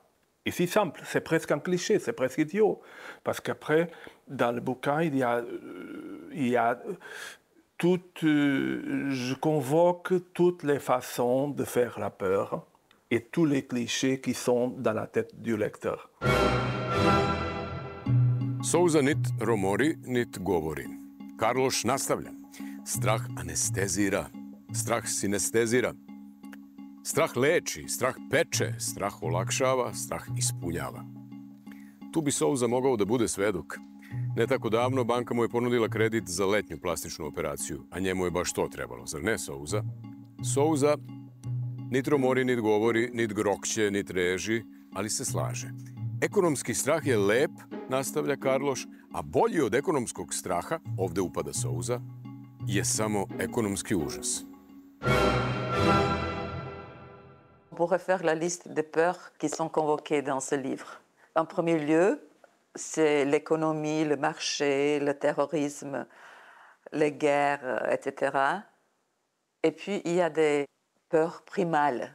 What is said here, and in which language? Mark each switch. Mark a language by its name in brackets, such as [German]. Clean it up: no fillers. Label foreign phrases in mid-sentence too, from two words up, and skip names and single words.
[French] Et si simple, c'est presque un cliché, c'est presque idiot. Parce qu'après, dans le bouquin, il y a je convoque toutes les façons de faire la peur et tous les clichés qui sont dans la tête du lecteur. [Serbian] Souza nit romori, nit govori. Karloš nastavlja. Strah anestezira. Strah sinestezira. Strah leči, strah peče, strah olakšava, strah ispunjava. Tu bi Souza mogao da bude svedok. Ne tako davno banka mu je ponudila kredit za letnju plastičnu operaciju, a njemu je baš to trebalo, zar ne, Souza? Souza nit romori, nit govori, nit grokće, nit reži, ali se slaže. Ekonomski strah je lep, nastavlja Karloš, a bolji od ekonomskog straha, ovde upada Souza, je samo ekonomski užas. [French] On pourrait faire la liste des peurs qui sont convoquées dans ce livre. En premier lieu, c'est l'économie, le marché, le terrorisme, les guerres, etc. Et puis, il y a des peurs primales.